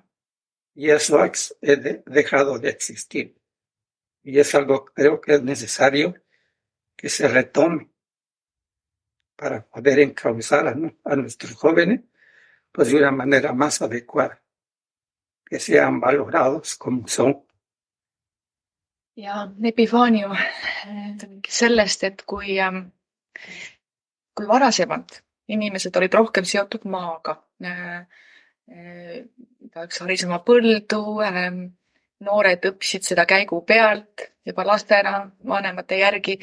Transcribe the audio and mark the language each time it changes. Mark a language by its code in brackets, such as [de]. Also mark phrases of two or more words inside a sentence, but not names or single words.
[es] Y eso ha dejado de existir. Y es algo que creo que es necesario que se retome para poder encauzar a nuestros jóvenes pues de una manera más adecuada, que sean valorados como son. [et] Ja Epifanio sellest, et kui varasemalt inimesed olid rohkem seotud maaga, igaüks haris oma põldu, noored õppisid seda käigu pealt juba lastena vanemate järgi.